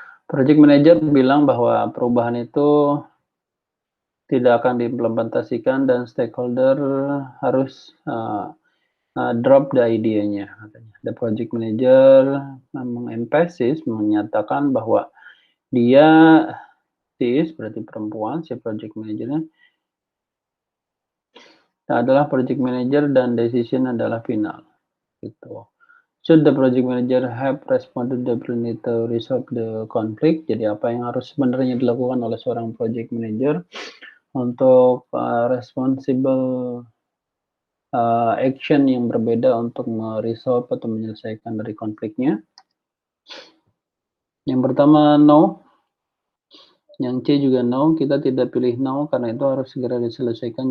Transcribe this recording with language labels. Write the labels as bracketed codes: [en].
[id] Project manager bilang bahwa perubahan itu tidak akan diimplementasikan dan stakeholder harus drop the idenya katanya. The project manager mengemphasis menyatakan bahwa dia berarti perempuan si project manajernya adalah project manager dan decision adalah final gitu. [en] Should the project manager have responded differently to resolve the conflict? [id] Jadi apa yang harus sebenarnya dilakukan oleh seorang project manager untuk responsible action yang berbeda untuk meresolve atau menyelesaikan dari konfliknya? Yang pertama no. Yang C juga no, kita tidak pilih no karena itu harus segera diselesaikan.